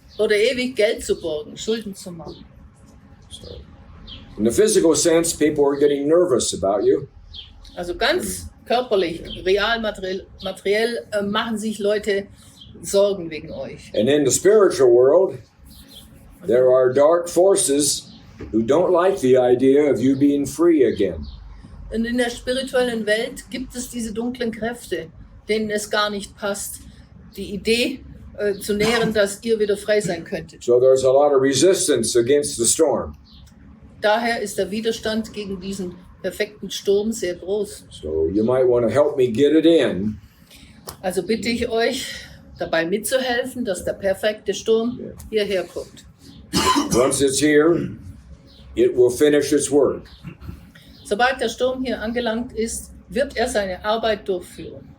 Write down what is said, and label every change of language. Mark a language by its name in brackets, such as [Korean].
[German] oder ewig Geld zu borgen, Schulden zu machen. [English] So, in the physical sense, people are getting nervous about you. [German] Also ganz körperlich, real, materiell machen sich Leute Sorgen wegen euch. [English] And in the spiritual world, there are dark forces who don't like the idea of you being free again. [German] Und in der spirituellen Welt gibt es diese dunklen Kräfte, denen es gar nicht passt, die Idee zu nähren, dass ihr wieder frei sein könntet. [English] So there's a lot of resistance against the storm. [German] Daher ist der Widerstand gegen diesen perfekten Sturm sehr groß. [English] So you might want to help me get it in. [German] Also bitte ich euch, dabei mitzuhelfen, dass der perfekte Sturm hierher kommt. [English] Once it's here, it will finish its work. [German] Sobald der Sturm hier angelangt ist, wird er seine Arbeit durchführen.